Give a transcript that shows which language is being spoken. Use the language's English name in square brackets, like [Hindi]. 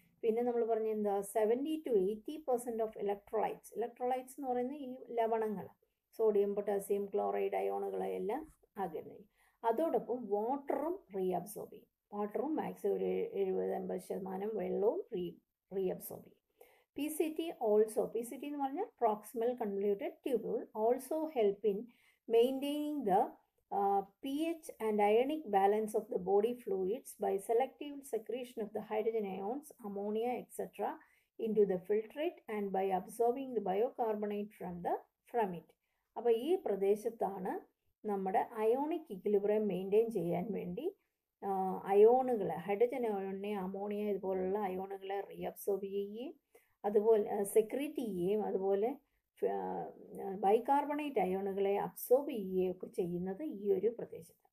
[Malayalam] പിന്നെ നമ്മൾ പറഞ്ഞ എന്താ 70 to 80% ഓഫ് ഇലക്ട്രോലൈറ്റ്സ് എന്ന് പറയുന്നത് ഈ ലവണങ്ങൾ, സോഡിയം, പൊട്ടാസ്യം, ക്ലോറൈഡ് അയോണുകളെ എല്ലാം ആഗിരണം ചെയ്യും. അതോടൊപ്പം വാട്ടറും റീഅബ്സോർബ് ചെയ്യും. വാട്ടറും മാക്സിമം ഒരു 70-80% വെള്ളവും റീഅബ്സോർബ് ചെയ്യും. [English] PCT [Malayalam] എന്ന് പറഞ്ഞാൽ [English] Proximal convoluted tubule also help in maintaining the pH and ionic balance of the body fluids by selective secretion of the hydrogen ions, ammonia, etc. into the filtrate and by absorbing the bicarbonate from it. [Malayalam] അപ്പോൾ ഈ പ്രദേശത്താണ് നമ്മുടെ ionic equilibrium maintain ചെയ്യാൻ വേണ്ടി അയോണുകൾ, hydrogen അയോണിനെ, ammonia ഇതുപോലുള്ള അയോണുകളെ reabsorb ചെയ്യുകയും അതുപോലെ secrete ചെയ്യുകയും അതുപോലെ ബൈകാർബണേറ്റ് അയോണുകളെ അബ്സോർബ് ചെയ്യുകയൊക്കെ ചെയ്യുന്നത് ഈ ഒരു പ്രദേശത്ത്.